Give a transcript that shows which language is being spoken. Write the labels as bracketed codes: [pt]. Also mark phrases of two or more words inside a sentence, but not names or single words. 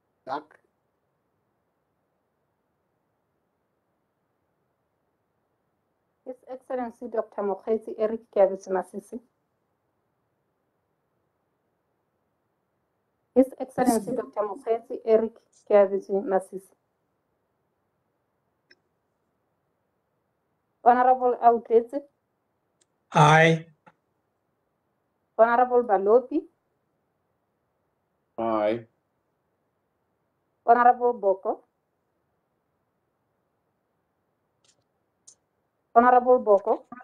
[en] Gak. His Excellency Dr. Mokgweetsi Eric Kiabetsi Masisi. His Excellency Dr. Mokgweetsi Eric Kiabetsi Masisi. Honorable Autetse. Aye. Honorable Balopi. Aye. Honorable Boko. Honorable Boko.